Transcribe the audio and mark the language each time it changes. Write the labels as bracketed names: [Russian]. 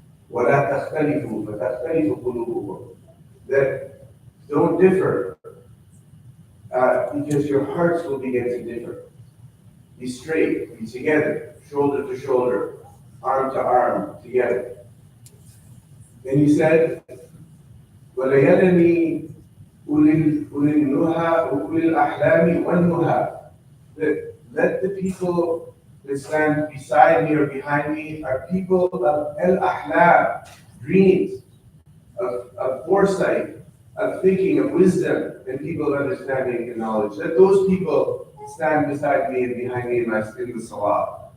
[Arabic] وَلَا تَخْتَلِفُوا فَتَخْتَلِفُ قُلُوبُكُمْ." [English] That don't differ, because your hearts will begin to differ. Be straight, be together, shoulder to shoulder, arm to arm, together. And he said, [Arabic] وَلَيَلَنِي أُولِي النُّهَى وَأُولِي الْأَحْلَامِ وَالنُّهَى. [English] That let the people that stand beside me or behind me are people of al-ahlam, dreams, of foresight, of thinking, of wisdom, and people of understanding and knowledge. Let those people stand beside me and behind me in the salah.